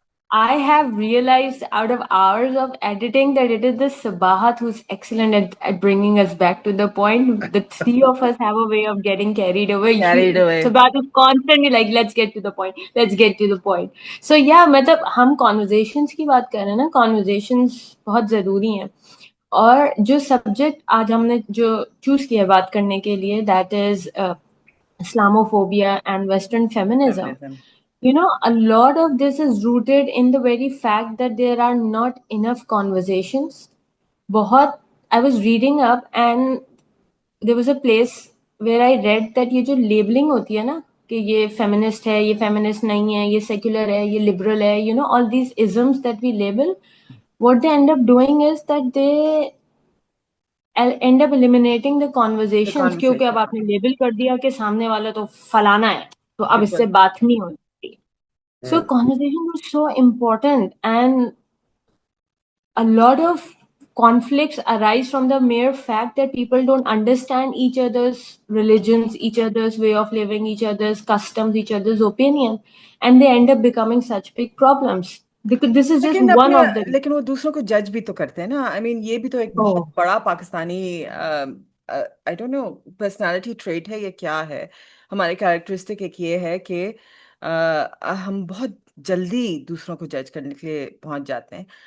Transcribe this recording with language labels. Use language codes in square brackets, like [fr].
[en] I have realized out of hours of editing that it is the Sabahat who's excellent at bringing us back to the point. The three of us have a way of getting carried away. Carried away. Sabahat is constantly like, let's get to the point. Let's get to the point. So yeah, [ur] مطلب ہم conversations کی بات کر رہے ہیں نا. Conversations بہت ضروری ہیں. اور جو سبجیکٹ آج ہم نے جو چوز کیا بات کرنے کے لیے [en] that is Islamophobia and Western feminism. Feminism. You know, a lot of this is rooted in the very fact that there are not enough conversations. بہت I was reading up and there was a place where I read that [ur] یہ جو labelling ہوتی ہے نا کہ یہ feminist ہے، یہ فیمنسٹ نہیں ہے، یہ سیکولر ہے، یہ لبرل ہے، [en] you know, all these isms that we label, what they end up doing is that they end up eliminating the The [ur] conversations. کیونکہ اب [en] conversation. [ur] آپ نے لیبل کر دیا کہ سامنے والا تو فلانا ہے تو اب اس سے بالکل. بات نہیں ہوتی. So ہوں. [en] conversation was so important, and a lot of conflicts arise from the mere fact that people don't understand each other's religions, each other's way of living, each other's customs, each other's opinion, and they end up becoming such big problems. Because this is just [ur] لیکن [en] one [ur] اپنے [en] of the. [ur] لیکن وہ دوسروں کو جج بھی تو کرتے ہیں نا. [en] I mean [ur] یہ بھی تو ایک بہت Oh. بڑا Pakistani [en] I don't know [ur] personality trait ہے یا کیا ہے. ہمارے کیریکٹرسٹک ایک یہ ہے کہ ہم بہت جلدی دوسروں کو جج کرنے کے لیے پہنچ جاتے ہیں.